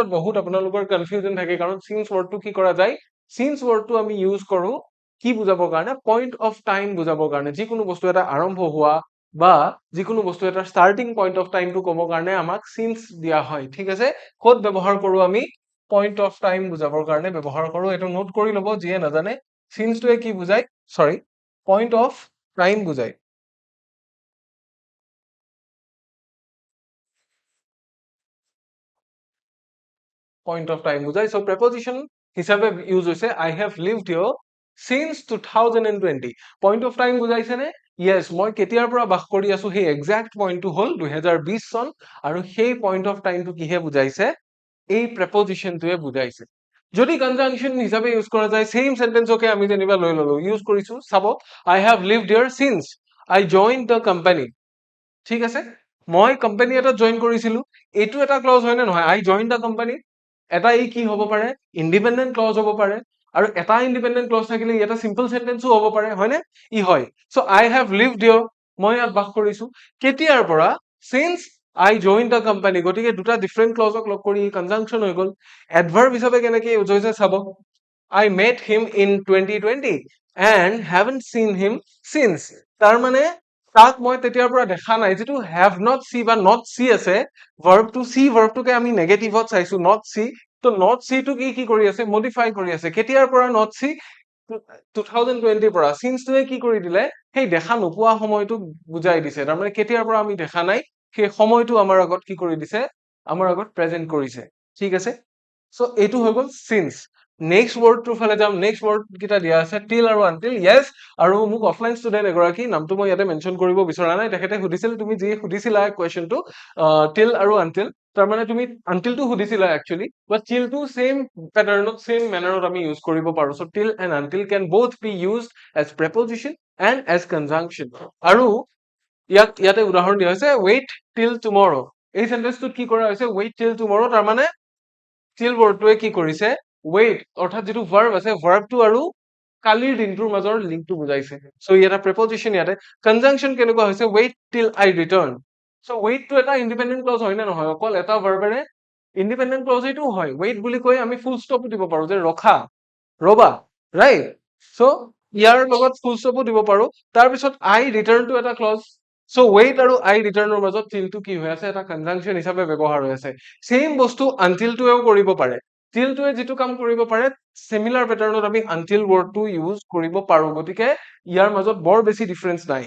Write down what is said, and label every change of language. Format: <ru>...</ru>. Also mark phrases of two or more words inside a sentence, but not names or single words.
<as>বহুত আপোনালোকৰ কনফিউজন থাকে কাৰণ</as> <en>since wordটো</en> <as>কি কৰা যায়</as> <en>since wordটো</en> <as>আমি ইউজ কৰো কি বুজাবৰ কাৰণে</as> <en>point of time</en> <as>বুজাবৰ কাৰণে যিকোনো বস্তু এটা আৰম্ভ হোৱা বা যিকোনো বস্তু এটা</as> <en>starting point of timeটো</en> <as>ক'বৰ কাৰণে আমাক সিন্স দিয়া হয় ঠিক আছে ক'ত ব্যৱহাৰ কৰো আমি</as> <en>point of time</en> <as>বুজাবৰ কাৰণে ব্যৱহাৰ কৰো এইটো নোট কৰি ল'ব যিয়ে নাজানে সিন্সটোৱে কি বুজায়</as> <en>sorry point of time</en> <as>বুজায়</as> <en>point of time</en> <as>বুজায়</as> <en>so preposition</en> <as>হিচাপে ইউজ হৈছে</as> <en>I have lived here since 2020 point of time</en> <as>বুজাইছে নে yes মই কেতিয়াৰ পৰা বাস কৰি আছো সেই</as> <en>exact pointটো</en> <as>হ'ল 2020 চন আৰু সেই</as> <en>point of timeটো</en> <as>কিহে বুজাইছে এই প্ৰেপজিশনটোৱে বুজাইছে যদি কনজাংশন হিচাপে ইউজ কৰা যায়</as> <en>same sentenceকে</en> <as>আমি যেনিবা লৈ ললো ইউজ কৰিছো চাব</as> <en>I have lived here since I joined the company</en> <as>ঠিক আছে মই কোম্পানী এটা জয়েন কৰিছিলো এইটো এটা ক্লজ হয় নে নহয়</as> <en>I joined the company</en> <as>এটা ই কি হ'ব পাৰে</as> <en>independent clause</en> <as>হ'ব পাৰে আৰু এটা</as> <en>independent clause</en> <as>থাকিলে এটা</as> <en>simple sentenceও</en> <as>হ'ব পাৰে হয়নে ই হয়</as> <en>so I have lived here</en> <as>মই ইয়াত বাস কৰিছো কেতিয়াৰ পৰা</as> <en>since I join the company</en> <as>গতিকে দুটা</as> <en>different clauseক</en> <as>লগ কৰি কনজাংশন হৈ গ'ল এডভাৰ্ব হিচাপে কেনেকৈ ইউজ হৈছে চাব</as> <en>I met him in 2020 and haven't seen him since</en> <as>তাৰ মানে তাক মই তেতিয়াৰ পৰা দেখা নাই যিটো</as> <en>have not see</en> <as>বা</as> <en>not see</en> <as>আছে ভাৰ্বটো</as> <en>see verbটোকে</en> <as>আমি নেগেটিভত চাইছো</as> <en>not see</en> <as>তো</as> <en>not see</en> <as>টো কি কৰি আছে মডিফাই কৰি আছে কেতিয়াৰ পৰা</as> <en>not see</en> <as>2020 পৰা সিন্সটোৱে কি কৰি দিলে সেই দেখা নোপোৱা সময়টো বুজাই দিছে তাৰমানে কেতিয়াৰ পৰা আমি দেখা নাই সেই সময়টো আমাৰ আগত কি কৰি দিছে আমাৰ আগত প্ৰেজেন্ট কৰিছে ঠিক আছে সো এইটো হৈ গ'ল সিন্স</as> <en>next wordটোৰ</en> <as>ফালে যাম</as> <en>next word</en> <as>কিটা দিয়া আছে টিল আৰু আনটিল ইয়েস আৰু মোক</as> <en>offline student</en> <as>এগৰাকী নামটো মই ইয়াতে মেনশন কৰিব বিচৰা নাই তেখেতে সুধিছিল তুমি যি সুধিছিলা কোৱেশ্চনটো টিল আৰু আনটিল তাৰমানে তুমি আনটিলটো সুধিছিলা</as> <en>actually but tillটো same patternত same mannerত</en> <as>আমি ইউজ কৰিব পাৰো</as> <en>so till and until can both be used as preposition and as conjunction</en> <as>আৰু ইয়াতে উদাহৰণ দিয়া হৈছে</as> <en>wait till tomorrow</en> <as>এই সেন্টেন্সটোত কি কৰা হৈছে</as> <en>wait till tomorrow</en> <as>তাৰমানে</as> <en>till wordটোৱে</en> <as>কি কৰিছে wait অৰ্থাৎ যেটো verb আছে verbটো আৰু কালিৰ দিনটোৰ মাজৰ লিংকটো বুজাইছে সো এটা preposition ইয়াতে conjunction কেনেকুৱা হৈছে</as> <en>wait till I return</en> <as>সো wait টো এটা</as> <en>independent clause</en> <as>হয় না নহয় অকল এটা ভাৰ্বেৰে ইন্ডিপেন্ডেন্ট ক্লজ এইটো হয় wait বুলি কৈ আমি</as> <en>full stop</en> <as>দিব পাৰো যে ৰখা ৰবা</as> <en>right so</en> <as>ইয়াৰ লগত</as> <en>full stopো</en> <as>দিব পাৰো তাৰ পিছত</as> <en>I return</en> <as>টো এটা ক্লজ সো wait আৰু</as> <en>I return</en> <as>ৰ মাজত till টো কি হৈ আছে এটা কনজাংশন হিচাপে ব্যৱহাৰ হৈ আছে সেম বস্তু until টোও কৰিব পাৰে till টোৱে যেটো কাম কৰিব পাৰে</as> <en>similar patternত</en> <as>আমি</as> <en>until wordটো</en> <as>ইউজ কৰিব পাৰো গতিকে ইয়াৰ মাজত বৰ বেছি ডিফাৰেন্স</as>